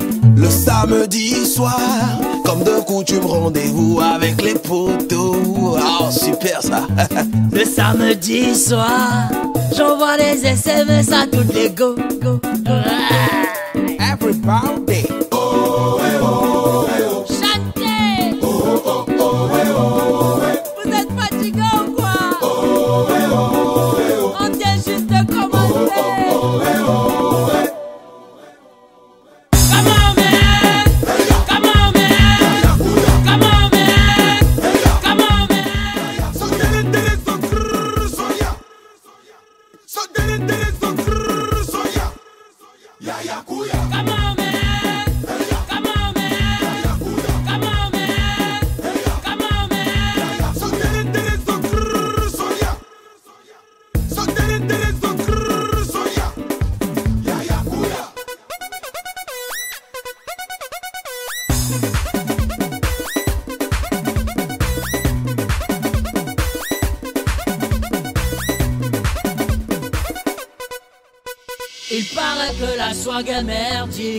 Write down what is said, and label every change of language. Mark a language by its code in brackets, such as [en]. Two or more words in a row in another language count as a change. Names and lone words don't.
[fr] Le samedi soir, comme de coutume, rendez-vous avec les potos. Oh, super ça. Le samedi soir, j'envoie des SMS à toutes les go. [en] Everybody. Oh, eh, oh, eh, oh. [fr] Chantez. Oh, oh, oh, eh, oh, eh. Vous êtes fatigué ou quoi? Oh, eh, oh, eh, oh. On vient juste de commencer. Oh, eh, oh, eh. [en] Come on, man. Come on, man. Come on, man. Come on, man. So did it, so grrr, so yeah. So did it, so grrr, so yeah. Ya, ya, kuya. Come on, man. Come on, man. Come on, man. Come on, man. So did it, so grrr, so yeah. So did it, so grrr, so yeah. Ya, ya, kuya. [fr] Il paraît que la swag est merdique.